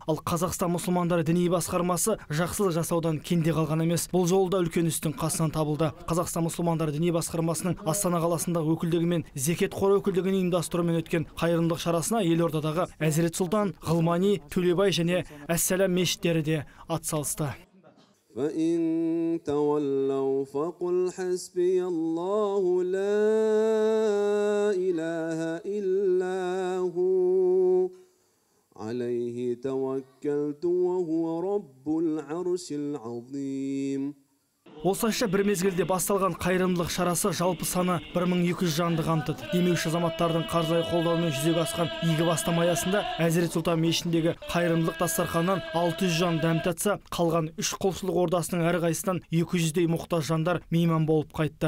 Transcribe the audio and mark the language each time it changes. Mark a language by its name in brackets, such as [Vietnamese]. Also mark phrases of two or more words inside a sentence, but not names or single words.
[Kazakh] Ал Қазақстан мұсылмандары діни басқармасы жақсылық жасаудан кенде қалған емес. Бұл жолда үлкен істің қасынан табылды. Қазақстан мұсылмандары діни басқармасының Астана қаласындағы өкілдігі мен Зекет қоры өкілдігінің ұйымдастыруымен өткен қайырымдылық шарасына елордадағы Әзірет Сұлтан, Ғылмани, Төлебай және Әссәләм мешіттері де атсалысты. [Arabic] فإن تولوا فقل حسبي الله لا إله إلا هو عليه توكلت وهو رب العرش العظيم. [Kazakh] Осылайша бір мезгілде басталған қайырымдылық шарасы жалпы саны 1200 жанды қамтыды. Демеуші азаматтардың қаржылай қолдауымен жүзеге асқан игі бастама аясында Әзірет Сұлтан мешітіндегі қайырымдылық дастарханынан 600 жан дәм татса, қалған 3 құлшылық ордасының әрқайсысынан 200-дей мұқтаж жандар мейман болып қайтты.